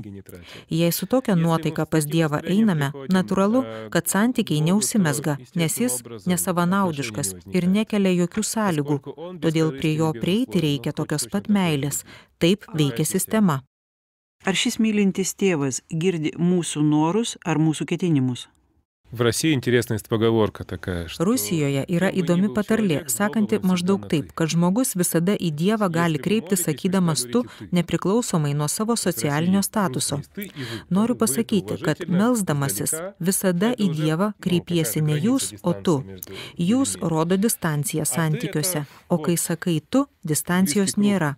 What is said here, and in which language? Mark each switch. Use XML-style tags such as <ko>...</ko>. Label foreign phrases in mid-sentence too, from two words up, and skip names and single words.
<lt>Jei su tokia nuotaika pas Dievą einame, natūralu, kad santykiai neužsimezga, nes jis nesavanaudiškas ir nekelia jokių sąlygų, todėl prie jo prieiti reikia tokios pat meilės. Taip veikia sistema. Ar šis mylintis tėvas girdi mūsų norus ar mūsų ketinimus?</lt> <ru>В России интересная есть поговорка такая, что...</ru> <lt>Rusijoje yra įdomi patarlė, sakanti maždaug taip, kad žmogus visada į Dievą gali kreiptis sakydamas tu, nepriklausomai nuo savo socialinio statuso. Noriu pasakyti, kad melsdamasis visada į Dievą kreipiesi ne jūs, o tu. Jūs rodo distanciją santykiuose, o kai sakai tu, distancijos nėra.</lt>